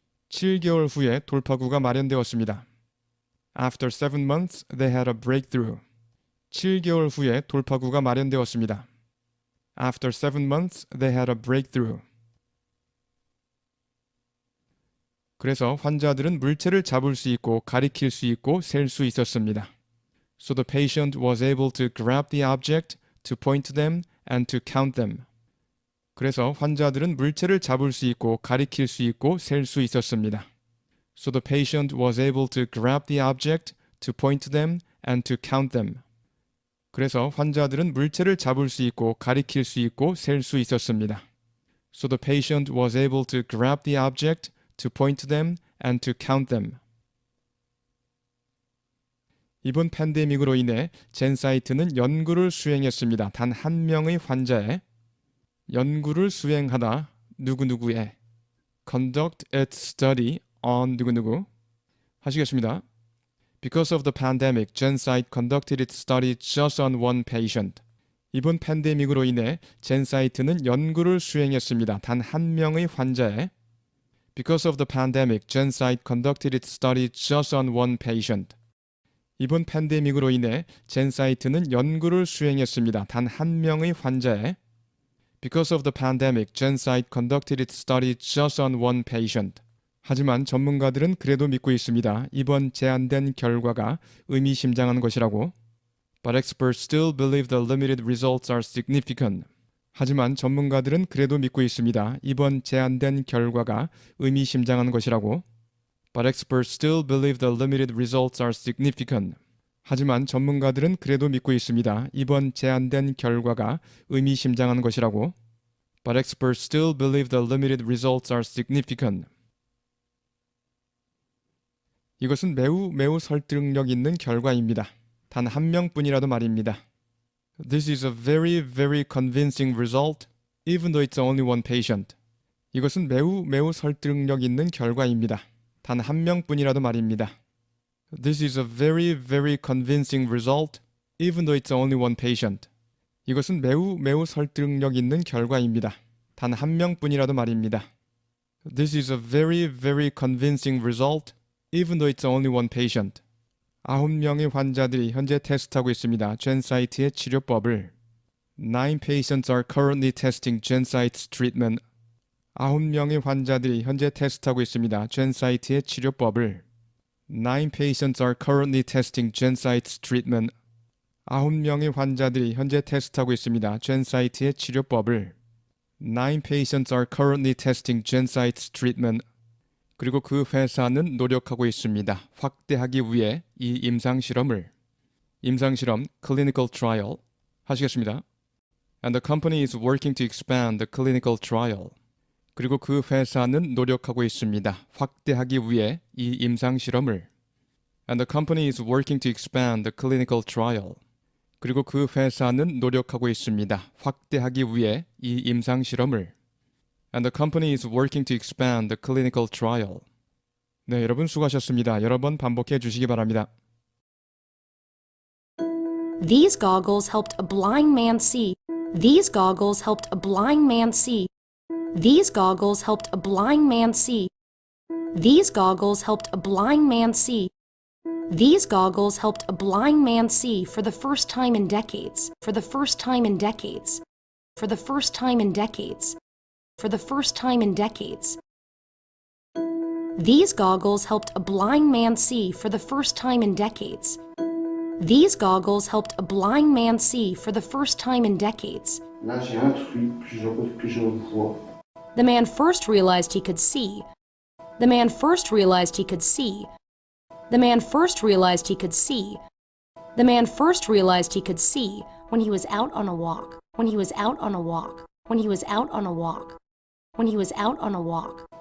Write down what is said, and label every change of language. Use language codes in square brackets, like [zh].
[ko] 7개월 후에 돌파구가 마련되었습니다. [en] After 7 months, they had a breakthrough. [ko] 7개월 후에 돌파구가 마련되었습니다. [en] After 7 months, they had a breakthrough. [ko] 그래서 환자들은 물체를 잡을 수 있고 가리킬 수 있고 셀 수 있었습니다. [en] So the patient was able to grab the object, to point to them, and to count them. [ko] 그래서 환자들은 물체를 잡을 수 있고 가리킬 수 있고 셀 수 있었습니다. [en] So the patient was able to grab the object, to point to them, and to count them. [ko] 그래서 환자들은 물체를 잡을 수 있고 가리킬 수 있고 셀 수 있었습니다. [en] So the patient was able to grab the object, to point to them, and to count them. [ko] 이번 팬데믹으로 인해 젠사이트는 연구를 수행했습니다. 단 한 명의 환자의 연구를 수행하다 누구누구의 [en] conduct its study on [ko] 누구누구 하시겠습니다. [en] Because of the pandemic, GenSight conducted its study just on one patient. [ko] 이번 팬데믹으로 인해 젠사이트는 연구를 수행했습니다. 단 한 명의 환자의 [en] Because of the pandemic, GenSight conducted its study just on one patient. [ko] 이번 팬데믹으로 인해 젠사이트는 연구를 수행했습니다. 단 한 명의 환자의 [en] Because of the pandemic, GenSight conducted its study just on one patient. [ko] 하지만 전문가들은 그래도 믿고 있습니다. 이번 제한된 결과가 의미심장한 것이라고. [en] But experts still believe the limited results are significant. [ko] 하지만 전문가들은 그래도 믿고 있습니다. 이번 제한된 결과가 의미심장한 것이라고. [en] But experts still believe the limited results are significant. [ko] 하지만 전문가들은 그래도 믿고 있습니다. 이번 제한된 결과가 의미심장한 것이라고. [en] But experts still believe the limited results are significant. [ko] 이것은 매우 설득력 있는 결과입니다. 단 한 명뿐이라도 말입니다. [en] This is a very convincing result, even though it's only one patient. [ko] 이것은 매우 설득력 있는 결과입니다. 단 한 명뿐이라도 말입니다. [en] This is a very convincing result, even though it's only one patient. [ko] 이것은 매우 설득력 있는 결과입니다. 단 한 명뿐이라도 말입니다. [en] This is a very convincing result, even though it's only one patient. [ko] 9명의 환자들이 현재 테스트하고 있습니다. 젠사이트의 치료법을. [en] 9 patients are currently testing Gensight's treatment. [ko] 9명의 환자들이 현재 테스트하고 있습니다. 젠사이트의 치료법을. [en] 9 patients are currently testing Gensight's treatment. [ko] 9명의 환자들이 현재 테스트하고 있습니다. 젠사이트의 치료법을. [en] 9 patients are currently testing Gensight's treatment. [ko] 그리고 그 회사는 노력하고 있습니다. 확대하기 위해 이 임상실험을. 임상실험, clinical trial 하시겠습니다. [en] And the company is working to expand the clinical trial. [ko] 그리고 그 회사는 노력하고 있습니다. 확대하기 위해 이 임상실험을. [en] And the company is working to expand the clinical trial. [ko] 그리고 그 회사는 노력하고 있습니다. 확대하기 위해 이 임상실험을. [en] And the company is working to expand the clinical trial. [ko] 네, 여러분 수고하셨습니다. 여러 번 반복해 주시기 바랍니다. [en] These goggles helped a blind man see. These goggles helped a blind man see. These goggles helped a blind man see. These goggles helped a blind man see. These goggles helped a blind man see for the first time in decades. For the first time in decades. For the first time in decades. For the first time in decades. These goggles helped a blind man see for the first time in decades. These goggles helped a blind man see for the first time in decades. [fr] Là, j'ai un truc que je vois. [en] The man first realized he could see. The man first realized he could see. The man first realized he could see. The man first realized he could see when he was out on a walk. When he was out on a walk. When he was out on a walk. When he was out on a walk.